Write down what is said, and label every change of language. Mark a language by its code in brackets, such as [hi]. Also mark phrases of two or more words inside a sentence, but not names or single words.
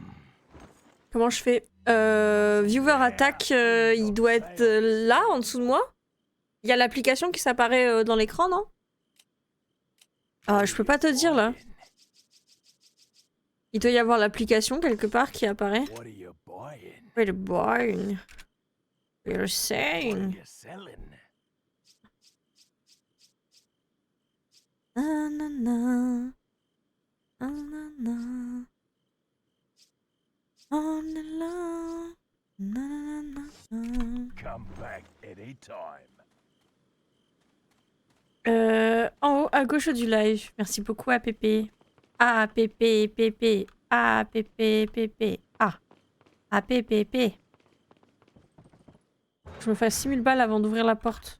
[fr] Comment je fais? Viewer attaque, il doit être là, en dessous de moi. Il y a l'application qui s'apparaît dans l'écran, non? Ah, je peux pas te dire, là. Il doit y avoir l'application quelque part qui apparaît. [en] What are you buying? Wait a buying. What you're What are saying. you selling? Na na na. Na na na. On the line. Na na na na. Come back anytime. [fr] En haut à gauche du live. Merci beaucoup à Pépé. Ah Pépé Pépé. Ah Pépé Pépé. Ah. Ah Pépé Pépé. Je me fais 6000 balles avant d'ouvrir la porte.